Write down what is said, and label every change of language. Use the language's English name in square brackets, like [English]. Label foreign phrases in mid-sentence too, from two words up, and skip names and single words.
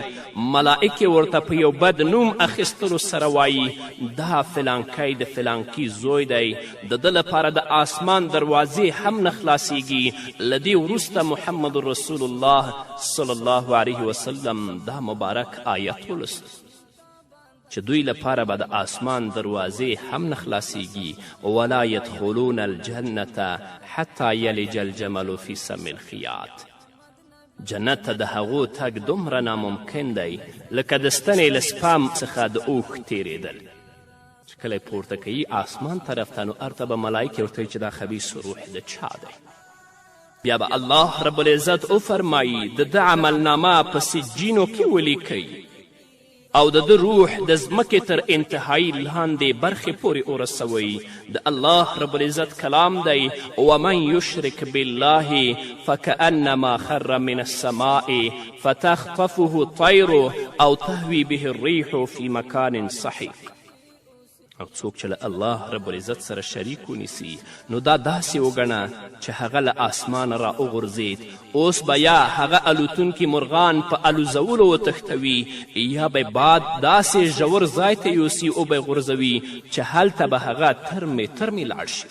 [Pashto] ملائکې ورته په یو بد نوم اخیستلو سره وایي دا فلانکی د فلانکي زوی دی، د ده لپاره د آسمان دروازې هم نه خلاصیږي. له دې وروسته محمد رسول الله [Arabic] صلی الله علیه وسلم [Pashto] دا مبارک آیت ولست چې دوی لپاره به د آسمان دروازې هم نه خلاصیږي. [Arabic] ولا یدخلون الجنة حتی یلج الجمل فی سم الخیاط. [Pashto] جنت ته د هغو تګ دومره ناممکن دی لکه د ستنې له سپام څخه د اوښ تیرېدل. چې کله یې پورته کوي آسمان طرف ته نو هلته به ملایکې ورته چې دا خبیث روح د چا دی. بیا به الله رب العزت وفرمایي د ده عملنامه په سجینو کې ولیکئ او د ده روح د ځمکې تر انتهایی لاندې برخې پورې ورسوئ. د الله رب العزت کلام دی [Arabic] ومن یشرک بالله فکأنما خر من السماء فتخطفه الطیر او تهوی به الریح فی مکان صحیق. [Pashto] او څوک چې له الله رب العزت سره شریک ونیسي نو دا داسې وګڼه چې هغه له آسمانه را وغورځېد. اوس به یا هغه الوتونکي مرغان په الوزولو وتښتوي یا به باد داسې ژور ځای ته یوسي او به یې غورځوي چې هلته به هغه ترمې ترمې لاړ شي.